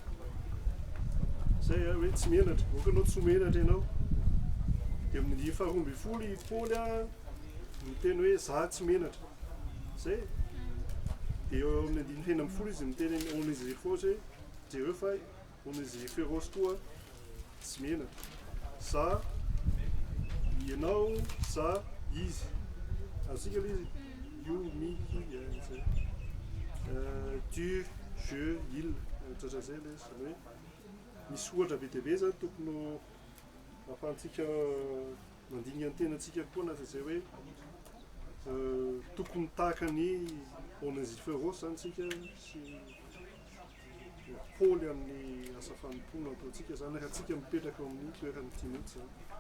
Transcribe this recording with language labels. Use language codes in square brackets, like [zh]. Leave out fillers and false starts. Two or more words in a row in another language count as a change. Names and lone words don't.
[mg] zay hoe tsy menatra okanao tsy ho menatra ianao dia amin'ny faharoa ambin'ny folo i Paoly miteny hoe za tsy menatra zay dia eo amin'ny andininy enina ambin'ny folo izy miteny Onesiforo jereo fa Onesiforos koa tsy menatra za ianao za izy azontsika le izy io mi zay [fr] tu je il [mg] ohatran'izay le zany hoe misy ohatra be dia be zany tokony ahafahantsika mandiniga ny tenantsika koa na zay hoe tokony tahaka ny Onesiforos zany tsika sy Paoly amin'ny asa fanompoana ataontsika zany raha tsika mipetraka amin'ny toeran'ny Timoty zany.